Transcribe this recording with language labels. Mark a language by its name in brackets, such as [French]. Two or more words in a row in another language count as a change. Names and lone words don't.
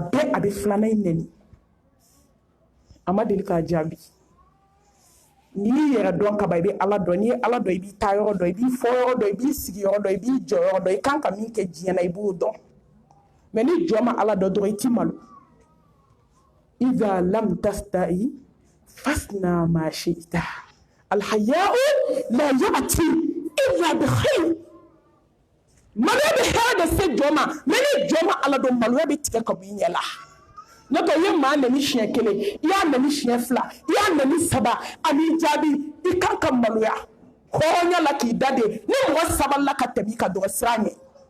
[Bambara] bɛɛ a bɛ filanan in nɛni a ma deli k'a jaabi n'i y'i yɛrɛ dɔn kaban i bɛ ala dɔn n'i ye ala dɔn i b'i taa yɔrɔ dɔn i b'i fɔ yɔrɔ dɔn i b'i sigi yɔrɔ dɔn i b'i jɔ yɔrɔ dɔn i kan ka min kɛ diɲɛ na i b'o dɔn mɛ ni jɔ ma ala dɔn dɔrɔn i ti malo [Arabic] إذا لم تستحي فاصنع ما شئت الحياء لا يأتي إلا بخير [Bambara] maloya bɛ hɛrɛ de se jɔ ma mɛ ni jɔ ma ala dɔn maloya bɛ tigɛ ka bɔ i ɲɛ la n'o tɛ i ye maa nɛni siɲɛ kelen i y'a nɛni siɲɛ fila i y'a nɛni saba ani jaabi i kan ka maloya hɔrɔnya la k'i da de ni mɔgɔ sabalila ka tɛmɛ i ka dɔgɔ siran ɲɛ